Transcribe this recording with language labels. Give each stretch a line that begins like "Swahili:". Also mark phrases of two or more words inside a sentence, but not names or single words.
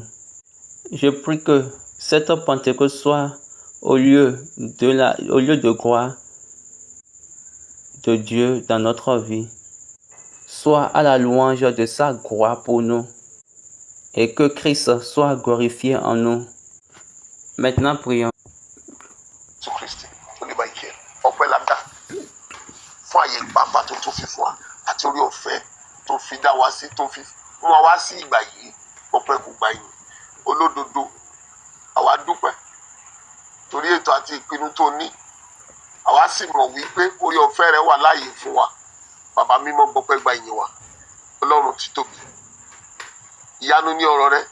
French: Je prie que cette Pentecôte soit au lieu de gloire de Dieu dans notre vie, soit à la louange de sa gloire pour nous, et que Christ soit glorifié en nous. Maintenant, prions. Christ,
Yoruba: ọpẹ́ la dá fún àyè pápá tó fi fún wa àti orí ọ̀fẹ́ tó fi dá wa sí tó fi fún wa sí ìgbà yìí ọpẹ́ kò gbà yín olódodo àwa dúpẹ́ torí ètò àti ìpinnu tó ní àwa sì mọ̀ wípé orí ọ̀fẹ́ rẹ wà láàyè fún wa bàbá mímọ́ gbọpẹ́ gbà yín wa Ọlọ́run tí tóbi ìyanu ní ọ̀rọ̀ rẹ